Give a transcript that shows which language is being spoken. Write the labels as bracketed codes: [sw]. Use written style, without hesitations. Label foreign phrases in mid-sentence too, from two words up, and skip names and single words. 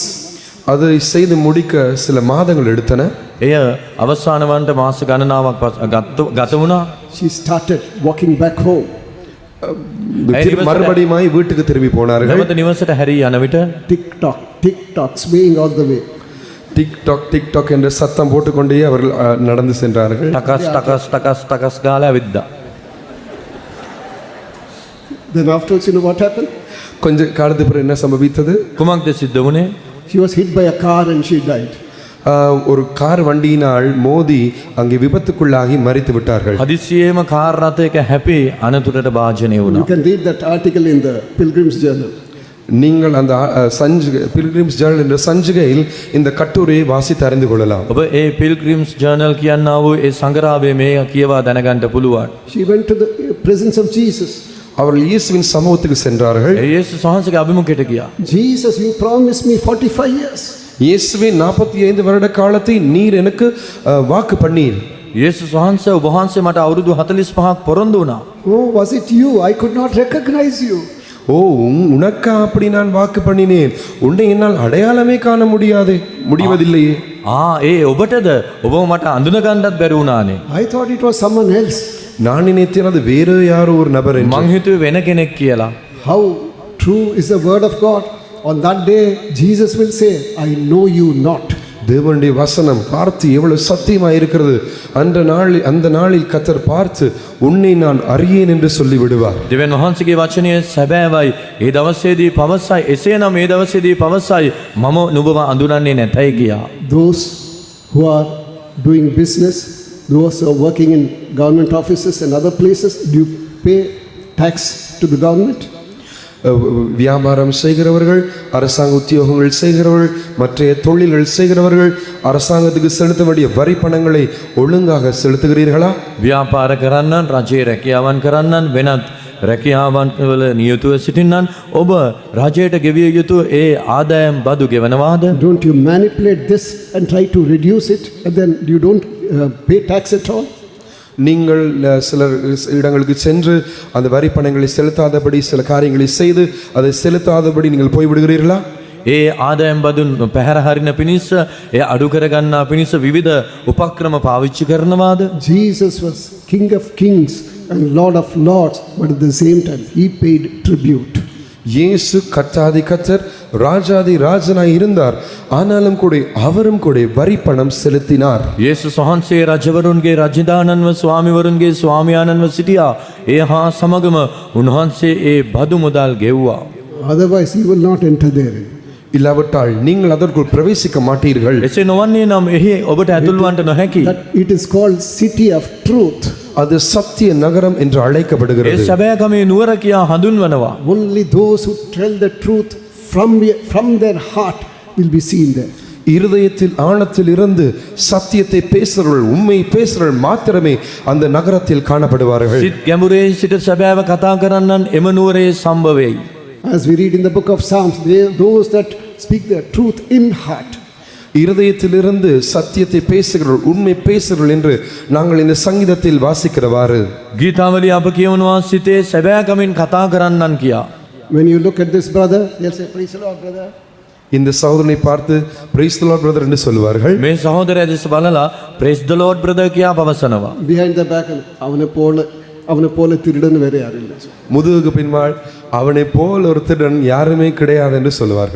[ta] அதை செய்து முடிக்க சில மாதங்கள் எடுத்தன. [si] එය අවසාන වන්ට මාස ගණනාවක් ගත වුණා. [en] She started walking back home. [ta] மறுபடியும் வீட்டுக்கு திரும்பி போனார்கள். [si] නැවත නිවසට හැරී යන විට [en] tick tock swaying all the way. [ta] டிக் டாக் என்ற சத்தம் போட்டுக்கொண்டே அவர்கள் நடந்து சென்றார்கள். [si] ටකස් ගාලා ඇවිද්දා. [en] Then afterwards, you know what happened? [ta] கொஞ்ச காலத்துக்கு பிறகு என்ன சம்பவித்தது? [si] කුමක්ද සිද්ධ වුණේ? [en] She was hit by a car and she died. [ta] ஒரு கார் வண்டியினால் மோதி அங்கே விபத்துக்குள்ளாகி மரித்து விட்டார்கள். [si] හදිසියෙම කාර් රථයක හැපි අනතුරට භාජනය වුණා. [en] You can read that article in the Pilgrim's Journal. [ta] நீங்கள் அந்த பில்கிரிம்ஸ் ஜர்னல் என்ற சஞ்சிகையில் இந்த கட்டுரையை வாசித்து அறிந்து கொள்ளலாம். [si] ඔබ ඒ පිල්ග්‍රිම්ස් ජර්නල් කියනා වූ ඒ සංග්‍රහය මේ කියවා දැනගන්න පුළුවන්. [en] She went to the presence of Jesus. [ta] அவர்கள் இயேசுவின் சமூகத்துக்கு சென்றார்கள். [si] යේසුස් වහන්සේගේ අභිමුඛයට ගියා. [en] Jesus, you promised me 45 years. [ta] இயேசுவே 45 வருட காலத்தை நீர் எனக்கு வாக்கு பண்ணீர். [si] යේසුස් වහන්සේ ඔබ වහන්සේ මට අවුරුදු 45ක් පොරොන්දු වුණා. [en] Oh, was it you? I could not recognize you. [ta] ஓ உனக்கா அப்படி நான் வாக்கு பண்ணினேன், உன்னை என்னால் அடையாளமே காண முடிவதில்லையே. [si] ඒ ඔබටද? ඔබ මට අඳුන ගන්නත් බැරි වුණානේ. [en] I thought it was someone else. [ta] நான் நினைத்தேன் அது வேறு யாரோ ஒரு நபர் என்று. [si] මං හිතුවේ වෙන කෙනෙක් කියලා. [en] How true is the word of God? On that day, Jesus will say, I know you not. [ta] தேவனுடைய வசனம் பார்த்து எவ்வளவு சத்தியமாக இருக்கிறது. அந்த நாளில் கர்த்தர் பார்த்து உன்னை நான் அறியேன் என்று சொல்லி விடுவார். [si] දෙවියන් වහන්සේගේ වචනය සැබෑවයි. ඒ දවසේදී පවසයි. එසේනම් ඒ දවසේදී පවසයි මම නුඹව අඳුරන්නේ නැතයි කියා. [en] Those who are doing business, those who are working in government offices and other places, do you pay tax to the government? [ta] வியாபாரம் செய்கிறவர்கள், அரசாங்க உத்தியோகங்கள் செய்கிறவர்கள், மற்ற தொழில்கள் செய்கிறவர்கள் அரசாங்கத்துக்கு செலுத்த வேண்டிய வரி பணங்களை ஒழுங்காக செலுத்துகிறீர்களா? [si] ව්‍යාපාර කරන්නන්, රජයේ රැකියාවන් කරන්නන්, වෙනත් රැකියාවන් වල නියුතුව සිටින්නන් ඔබ රජයට ගෙවිය යුතු ඒ ආදායම් බදු ගෙවනවාද? [en] Don't you manipulate this and try to reduce it, and then you don't pay tax at all? [ta] நீங்கள் சில இடங்களுக்கு சென்று அந்த வரி பணங்களை செலுத்தாதபடி சில காரியங்களை செய்து அதை செலுத்தாதபடி நீங்கள் போய்விடுகிறீர்களா? [si] ඒ ආදායම් බදුන් පැහැර හරින පිණිස, ඒ අඩු කරගන්නා පිණිස විවිධ උපක්‍රම පාවිච්චි කරනවාද? [en] Jesus was King of Kings and Lord of Lords, but at the same time he paid tribute. [ta] இயேசு கர்த்தாதி கர்த்தர், ராஜாதி ராஜனாய் இருந்தார். ஆனாலும் கூட அவரும் கூட வரி பணம் செலுத்தினார். [si] යේසුස් වහන්සේ රජවරුන්ගේ රජදානන්ව ස්වාමිවරුන්ගේ ස්වාමියාණන්ව සිටියා. ඒ හා සමගම උන්වහන්සේ ඒ බදු මුදල් ගෙව්වා. [en] Otherwise he will not enter there. [ta] இல்லாவிட்டால் நீங்கள் அதற்குள் பிரவேசிக்க மாட்டீர்கள். [si] එසේ නොවන්නේ නම් එහි ඔබට ඇතුල් වන්නට නොහැකි. [en] That it is called city of truth. [ta] அது சத்திய நகரம் என்று [si] ඒ [ta] அழைக்கப்படுகிறது. [si] සැබෑකමේ නුවර කියා හඳුන්වනවා. [en] Only those who tell the truth from their heart will be seen there. [ta] இருதயத்தில் ஆழத்தில் இருந்து சத்தியத்தை பேசுறவர்கள், உண்மை பேசுறவர்கள் மாத்திரமே அந்த நகரத்தில் காணப்படுவார்கள். [si] සිත් ගැඹුරේ සිට සැබෑව කතා කරන්නන් එම නුවරේ සම්භවෙයි. [en] As we read in the book of Psalms, those that speak the truth in heart. [ta] இருதயத்திலிருந்து சத்தியத்தை பேசுகிறவர்கள், உண்மை பேசுகிறவர்கள் என்று நாங்கள் இந்த சங்கீதத்தில் வாசிக்கிறவாறு [si] ගීතාවලිය අප කියවනවා සිතේ සැබෑකමින් කතා කරන්නන් කියා. [en] When you look at this brother, they'll say, praise the Lord, brother. [ta] இந்த சகோதரனை பார்த்து [en] praise the Lord brother [ta] என்று சொல்வார்கள். [si] මේ සහෝදරයා දෙස බලලා [en] praise the Lord brother [si] කියා පවසනවා. [en] Behind the back, [ta] அவனை போல திருடன் வேற யாரும் இல்லை. முதுகுக்கு பின்னால் அவனை போல் ஒரு திருடன் யாருமே கிடையாது என்று சொல்வார்கள்.